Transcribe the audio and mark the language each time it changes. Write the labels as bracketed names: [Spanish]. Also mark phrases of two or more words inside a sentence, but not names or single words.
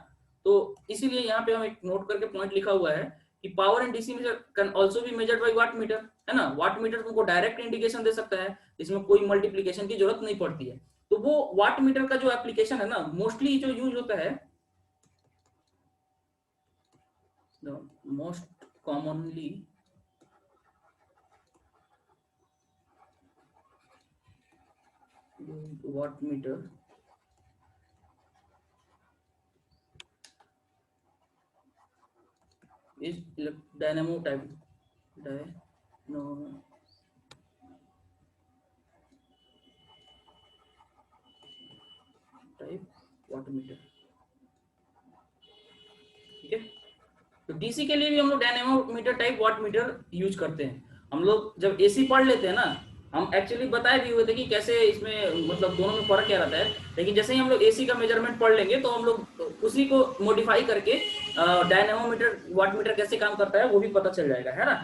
[Hindi] तो इसीलिए यहाँ पे हम एक नोट करके पॉइंट लिखा हुआ है कि [English] power in DC meter can also be measured by watt meter, [Hindi] है ना। [English] watt meter [Hindi] तुमको डायरेक्ट इंडिकेशन दे सकता है, इसमें कोई मल्टीप्लिकेशन की जरूरत नहीं पड़ती है। तो तो वो [English] watt meter [Hindi] का जो एप्लीकेशन है ना, मोस्टली जो यूज होता है, [English] most commonly watt meter is dynamo type watt meter, [Hindi] ठीक है। तो डीसी के लिए भी हम लोग [English] dynamometer type watt meter [Hindi] यूज करते हैं। हम लोग जब एसी पढ़ लेते हैं ना, हम एक्चुअली बताए भी हुए थे कि कैसे इसमें मतलब दोनों में फर्क क्या रहता है, लेकिन जैसे ही हम लोग एसी का मेजरमेंट पढ़ लेंगे तो हम लोग उसी को मॉडिफाई करके [English] dynamometer watt meter [Hindi] कैसे काम करता है वो भी पता चल जाएगा, है ना।